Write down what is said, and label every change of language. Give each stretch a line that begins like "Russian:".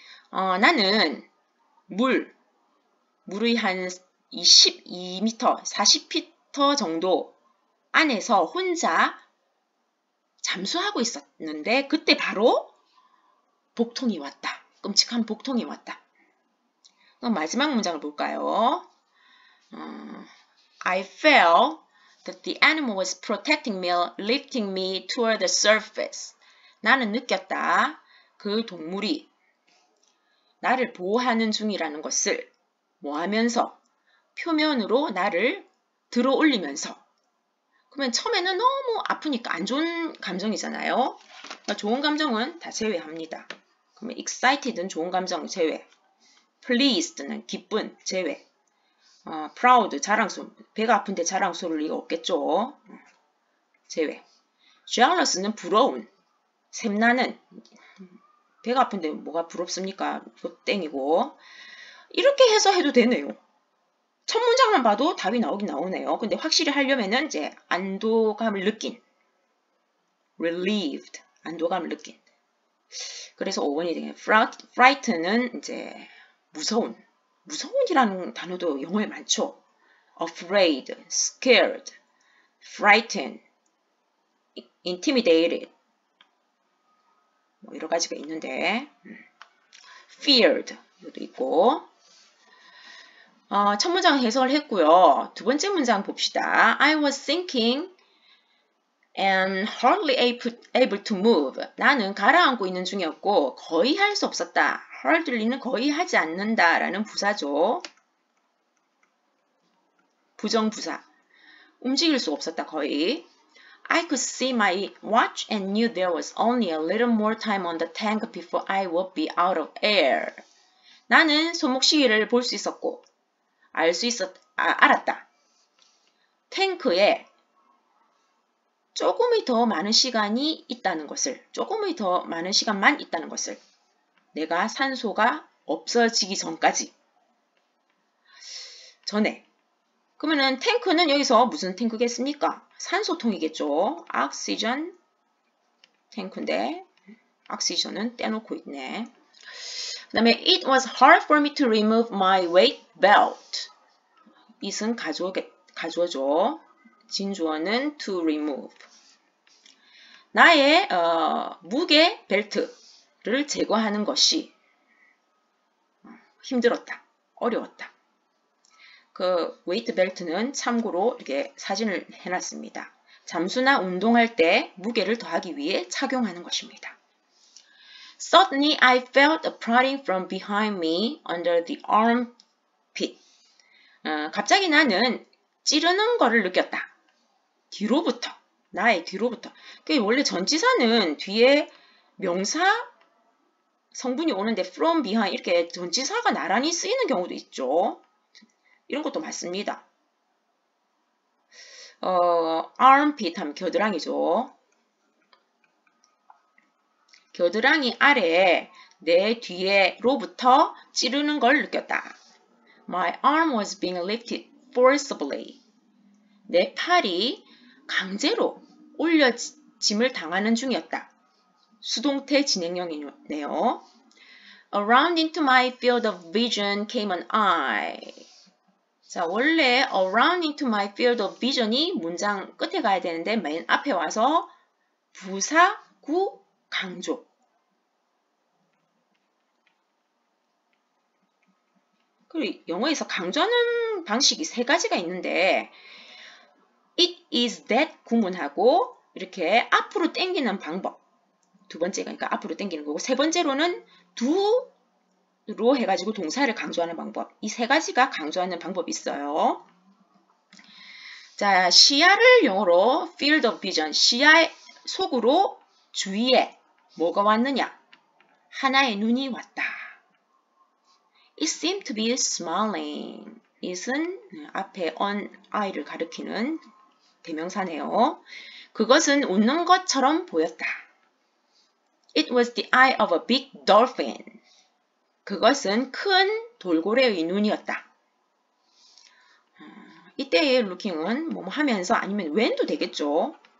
Korean: 나는 물의 한 12m, 40피터 정도 안에서 혼자 잠수하고 있었는데 그때 바로 복통이 왔다. 끔찍한 복통이 왔다. 그럼 마지막 문장을 볼까요?
English: I felt that the animal was protecting me, lifting me toward the surface.
Korean: 나는 느꼈다. 그 동물이 나를 보호하는 중이라는 것을 뭐 하면서? 표면으로 나를 들어 올리면서. 그러면 처음에는 너무 아프니까 안 좋은 감정이잖아요. 그러니까 좋은 감정은 다 제외합니다. 그러면 excited는 좋은 감정 제외. pleased는 기쁜 제외. proud 자랑스러운. 배가 아픈데 자랑스러울 리가 없겠죠. 제외. jealous는 부러운. 샘나는. 배가 아픈데 뭐가 부럽습니까? 이거 땡이고. 이렇게 해서 해도 되네요. 첫 문장만 봐도 답이 나오긴 나오네요. 근데 확실히 하려면은 이제 안도감을 느낀. relieved. 안도감을 느낀. 그래서 5번이 되겠네요. frighten은 이제 무서운이라는 단어도 영어에 많죠.
English: afraid, scared, frightened, intimidated.
Korean: 뭐 여러 가지가 있는데 feared 이것도 있고. 첫 문장 해석을 했고요. 두 번째 문장 봅시다.
English: I was thinking and hardly able to move.
Korean: 나는 가라앉고 있는 중이었고 거의 할 수 없었다. hardly는 거의 하지 않는다 라는 부사죠. 부정부사. 움직일 수 없었다. 거의.
English: I could see my watch and knew there was only a little more time on the tank before I would be out of air.
Korean: 나는 손목시계를 볼 수 있었고 알았다. 탱크에 조금이 더 많은 시간이 있다는 것을, 조금이 더 많은 시간만 있다는 것을, 내가 산소가 없어지기 전에. 그러면은 탱크는 여기서 무슨 탱크겠습니까? 산소통이겠죠. oxygen 탱크인데 oxygen은 떼놓고 있네. 그 다음에
English: it was hard for me to remove my weight belt.
Korean: it은 가주어죠. 진주어는 to remove. 나의 무게 벨트를 제거하는 것이 힘들었다. 어려웠다. 그 웨이트 벨트는 참고로 이렇게 사진을 해놨습니다. 잠수나 운동할 때 무게를 더하기 위해 착용하는 것입니다.
English: Suddenly I felt a prodding from behind me under the armpit.
Korean: 갑자기 나는 찌르는 거를 느꼈다. 뒤로부터. 나의 뒤로부터. 원래 전치사는 뒤에 명사 성분이 오는데 from behind 이렇게 전치사가 나란히 쓰이는 경우도 있죠. 이런 것도 많습니다. armpit 하면 겨드랑이죠. 겨드랑이 아래에 내 뒤에로부터 찌르는 걸 느꼈다.
English: My arm was being lifted forcibly.
Korean: 내 팔이 강제로 올려짐을 당하는 중이었다. 수동태 진행형이네요.
English: Around into my field of vision came an eye.
Korean: 자, 원래
English: around into my field of vision
Korean: 이 문장 끝에 가야 되는데 맨 앞에 와서 부사, 구, 강조. 그리고 영어에서 강조하는 방식이 세 가지가 있는데 it is that 구문하고 이렇게 앞으로 당기는 방법. 두 번째가 그러니까 앞으로 당기는 거고 세 번째로는 do로 해가지고 동사를 강조하는 방법. 이 세 가지가 강조하는 방법이 있어요. 자, 시야를 영어로 field of vision, 시야 속으로 주위에 뭐가 왔느냐? 하나의 눈이 왔다.
English: It seemed to be smiling.
Korean: it은 앞에 on eye를 가리키는 대명사네요. 그것은 웃는 것처럼 보였다.
English: It was the eye of a big dolphin.
Korean: 그것은 큰 돌고래의 눈이었다. 이때의 looking은 뭐 하면서 아니면 when도 되겠죠.